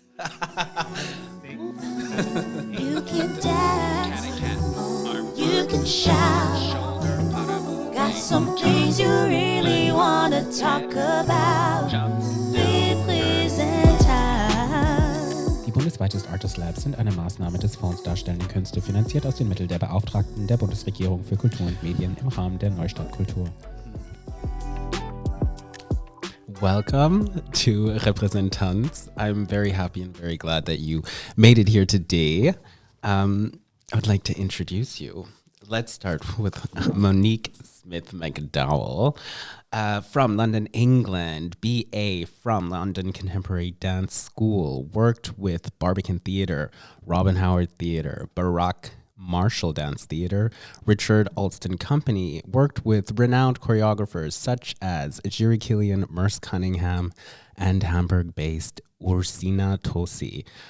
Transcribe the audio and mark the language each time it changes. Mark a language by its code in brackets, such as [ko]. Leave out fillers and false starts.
[en] You can dance, you can shout, got some things you really want to talk about. [de] Die Bundesweiten Artist Labs sind eine Maßnahme des Fonds Darstellende Künste, finanziert aus den Mitteln der Beauftragten der Bundesregierung für Kultur und Medien im Rahmen der NEUSTART Kultur. [en] Welcome to Repräsentanz. I'm very happy and very glad that you made it here today. I would like to introduce you. Let's start with Monique Smith-McDowell from London, England, BA from London Contemporary Dance School, worked with Barbican Theatre, Robin Howard Theatre, Baroque Martial Dance Theatre, Richard Alston Company, worked with renowned choreographers such as Jiri Killian, Merce Cunningham, and Hamburg-based Ursina Tosi.